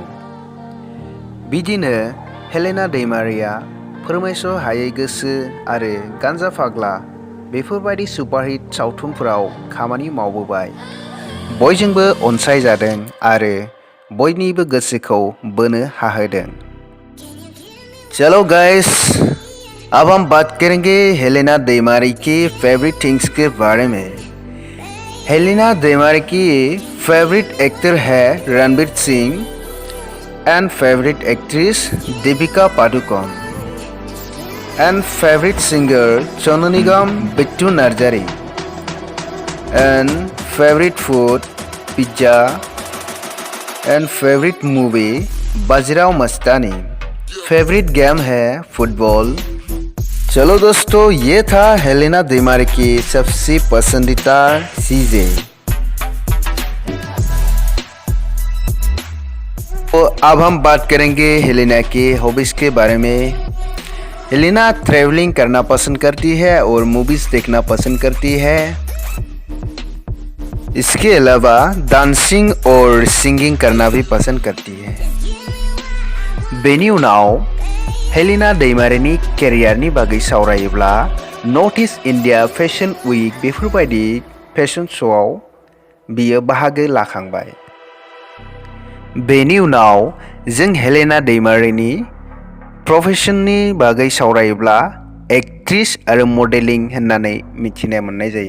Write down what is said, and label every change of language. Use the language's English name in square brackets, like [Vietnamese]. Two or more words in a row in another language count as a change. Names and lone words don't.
[Bodo] बिदिनो हेलेना दैमारिया फोरमायस' हायै गोसो आरो गान्जा फाग्ला बेफोरबायदि सुपारहिट सावथुनफोराव खामानि मावबोबाय, बयजोंबो अनसायजादों आरो बयनिबो गोसोखौ बोनो हाहोदों। [Hindi] चलो गाइस अब हम बात करेंगे हेलेना दैमारी की [English] favourite things [Hindi] के बारे में। [English] Helena Daimari ki favourite actor hai Ranveer Singh and favourite actress Deepika Padukone and favourite singer Sonu Nigam, Bittu Narzary and favourite food pizza and favourite movie Bajirao Mastani. favourite game hai football. [Hindi] चलो दोस्तों ये था हेलेना दैमारी की सबसे पसंदीदा चीजें। तो अब हम बात करेंगे हेलेना के हॉबीज के बारे में। हेलेना ट्रैवलिंग करना पसंद करती है और मूवीज देखना पसंद करती है। इसके अलावा डांसिंग और सिंगिंग करना भी पसंद करती है। [Bodo] बेनि उनाव हेलेना दैमारिनि केरियारनि बागै सावरायोब्ला नर्थ इस्ट इन्डिया फेशन उइक बेफोरबायदि फेशन श'आव बियो बाहागो लाखांबाय। बेनि उनाव जों हेलेना दैमारिनि प्रफेशननि बागै सावरायोब्ला एक्ट्रेस आरो मडेलिं होननानै मिथिनो मोननाय जायो।